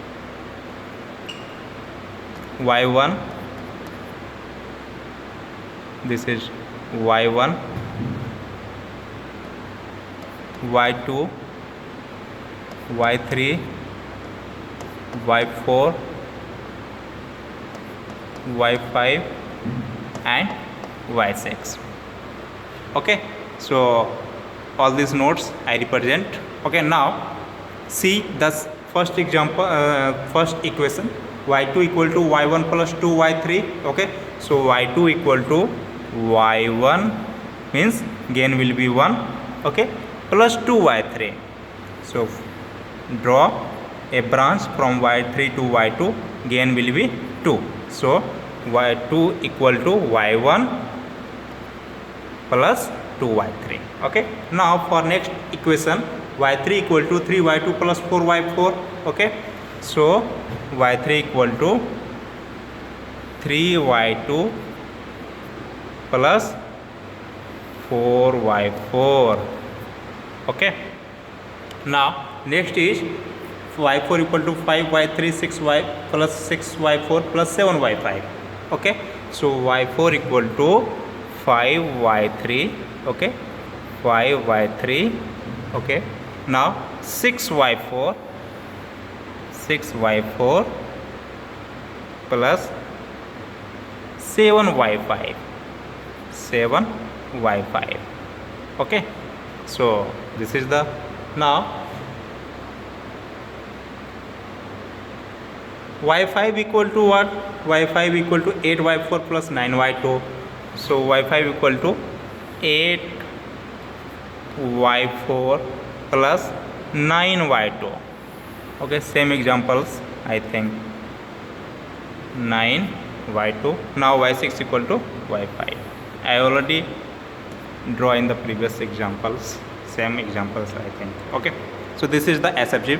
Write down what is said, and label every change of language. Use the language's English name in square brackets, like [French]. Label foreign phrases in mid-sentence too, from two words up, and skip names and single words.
[English] y1, this is y1, y2, y3, y4, y5 and y6. Okay, so all these nodes I represent. Okay, now see the first example, first equation, y2 equal to y1 plus 2y3. Okay, so y2 equal to y1 means gain will be 1. Okay, plus 2y3. So draw a branch from y3 to y2, gain will be 2. So y2 equal to y1 plus 2y3. Okay, now for next equation, y3 equal to 3y2 plus 4y4. Okay, so y3 equal to 3y2 plus 4y4. Okay, now next is y4 equal to 5y3 6y plus 6y4 plus 7y5. Okay, so y4 equal to 5y3. Okay, 5y3. Okay, now 6y4 plus 7y5. Okay, so this is the now y5 equal to what? y5 equal to 8y4 plus 9y2. So y5 equal to 8y4 plus 9y2. Okay, same examples, I think 9y2. Now y6 equal to y5. I already draw in the previous examples, same examples, I think. Okay, so this is the SFG.